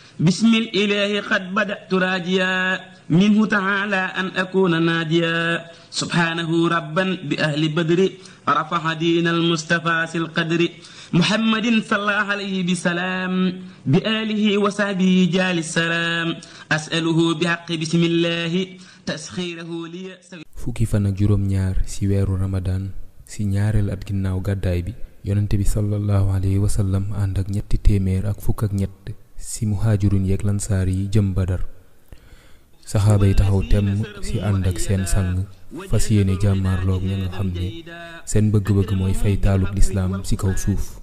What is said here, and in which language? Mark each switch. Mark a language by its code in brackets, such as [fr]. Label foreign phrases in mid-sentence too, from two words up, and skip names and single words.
[ar] بسم الإله قد بدأت راجيا منه تعالى أن أكون ناجيا سبحانه ربا بأهل بدر رفع دين المصطفى في القدر محمد صلى الله عليه بسلام بآله وصحبه جال السلام أسأله بحق بسم الله تسخيره لي [wo] fukki fan ak juróom ñaar ci weeru ramadan ci ñaareel at ginnaaw gàddaay bi yonente bi [ar] صلى الله عليه وسلم [wo] ànd ak ñetti téeméer ak fukk ak ñett ci muhaajirun yeeg lansaar yi jëm Badar saxaaba yi taxaw temm ci ànd ak seen sang fas yéene jàmmaarloog ña nga xam ne seen bëgg-bëgg mooy fay taalub lislaam ci kaw suuf.